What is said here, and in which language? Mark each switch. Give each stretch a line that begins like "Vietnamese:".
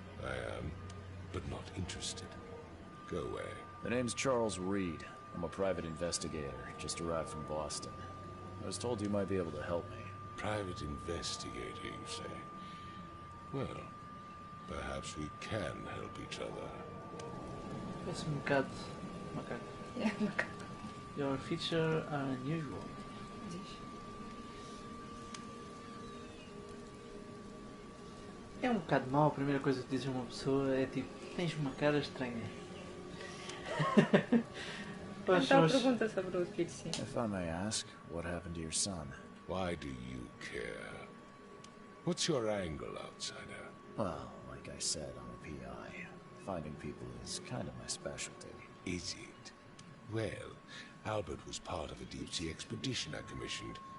English: I am, but not interested. Go away. The name's Charles Reed. I'm a private investigator, just arrived from Boston. I was told you might be able to help me. Private investigator, you say? Well, perhaps we can help each other.
Portuguese: Parece um bocado macaco. É macaco.
English: Your features are unusual.
Portuguese: Diz. É um bocado mau, a primeira coisa que dizes a uma pessoa é tipo, tens uma cara estranha. Pois, Então mas- pergunta sobre o filho, sim.
English: If I may ask, what happened to your son? Why do you care? What's your angle, outsider? Well, like I said, I'm a PI. Finding people is kind of my specialty. Is it? Well, Albert was part of a deep-sea expedition I commissioned.